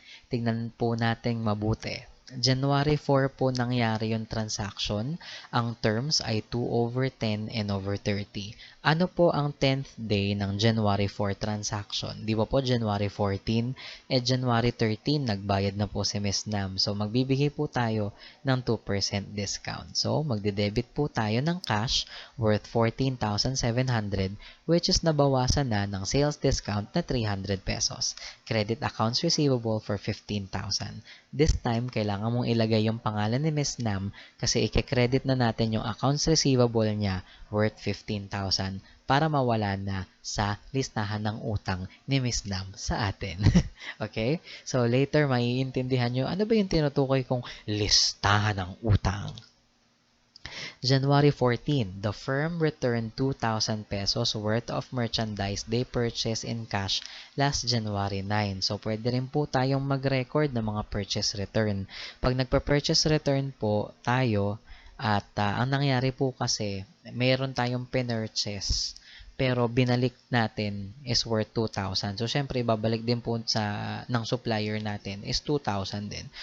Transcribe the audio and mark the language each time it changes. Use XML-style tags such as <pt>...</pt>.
<tl>Tignan po natin mabuti. January 4 po nangyari yung transaction. Ang terms ay 2/10 and over 30. Ano po ang 10th day ng January 4 transaction? Di ba po January 14? January 13, nagbayad na po si Miss Nam. So, magbibigay po tayo ng 2% discount. So, magde-debit po tayo ng cash worth 14,700</tl> <en>which is</en> <tl>nabawasan na ng sales discount na 300 pesos.</tl> <en>Credit accounts receivable for 15,000. This time,</en> <tl>kailangan mong ilagay yung pangalan ni Miss Nam kasi i-credit na natin yung accounts receivable niya worth 15,000 para mawala na sa listahan ng utang ni Miss Nam sa atin. Okay? So, later, maiintindihan nyo, ano ba yung tinutukoy kong listahan ng utang?</tl> <en>January 14, the firm returned 2,000 pesos worth of merchandise they purchased in cash last January 9.</en> <tl>So, pwede rin po tayong mag-record ng mga purchase return. Pag nagpa-purchase return po tayo at ang nangyari po kasi, mayroon tayong pinurchase pero binalik natin is worth 2,000. So, syempre, babalik din po ng supplier natin is 2,000 din.</tl>